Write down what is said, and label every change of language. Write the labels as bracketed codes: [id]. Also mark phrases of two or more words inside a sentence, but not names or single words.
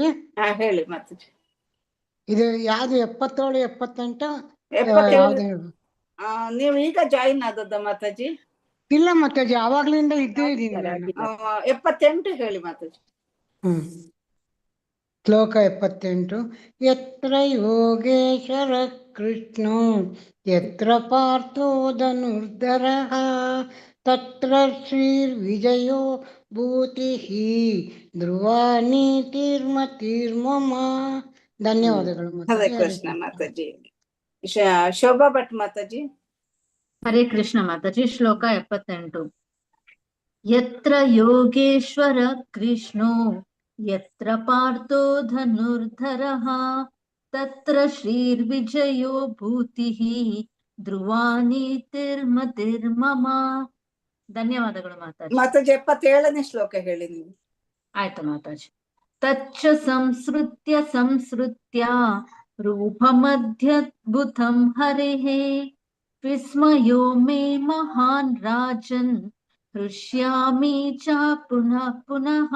[kn] ಹೇಳಿ ಮಾತಾಜಿ. ಇದು ಯಾವ್ದು 77 78 77. ನೀವು ಈಗ ಜಾಯಿನ್ ಆದದ್ದ ಮಾತಾಜಿ? ಇಲ್ಲ ಮಾತಾಜಿ, ಆವಾಗ್ಲಿಂದ ಇದ್ದೇ ಇದೀನಿ. 78 ಹೇಳಿ ಮಾತಾಜಿ. ಶ್ಲೋಕ 78. [sa] ಯತ್ರ ಯೋಗೇಶ್ವರ ಕೃಷ್ಣೋ ಯತ್ರ ಪಾರ್ಥೋ ಧನುರ್ಧರಃ ತತ್ರ ಶ್ರೀರ್ವಿಜಯೋ ಭೂತಿಃ ಧ್ರುವ ನೀತಿರ್ಮತಿರ್ಮಮ. [kn] ಧನ್ಯವಾದಗಳು. [sa] ಹರೇ ಕೃಷ್ಣ [kn] ಮಾತಾಜಿ. ಶೋಭಾ ಭಟ್ ಮಾತಾಜಿ. [sa] ಹರೇ ಕೃಷ್ಣ [kn] ಮಾತಾಜಿ. ಶ್ಲೋಕ 78. [sa] ಯತ್ರ ಯೋಗೇಶ್ವರ ಕೃಷ್ಣೋ ಯತ್ರ ಪಾರ್ಥೋ ಧನುರ್ಧರಃ ತತ್ರ ಶ್ರೀರ್ವಿಜಯೋ ಭೂತಿಃ ಧ್ರುವ ನೀತಿರ್ಮತಿರ್ಮಮ. [kn] ಧನ್ಯವಾದಗಳು ಮಾತಾಜಿ. ಮಾತಾಜಿ 77ನೇ ಶ್ಲೋಕ ಹೇಳಿ ನೀವು. ಆಯ್ತು ಮಾತಾಜಿ. [sa] ತಚ್ಚ ಸಂಸ್ಕೃತ್ಯ ರೂಪಮದ್ಯದ್ಭುತಂ ಹರೇಃ ವಿಸ್ಮಯೋ ಮೇ ಮಹಾನ್ ರಾಜನ್ ಹೃಷ್ಯಾಮಿ ಚ ಪುನಃ ಪುನಃ.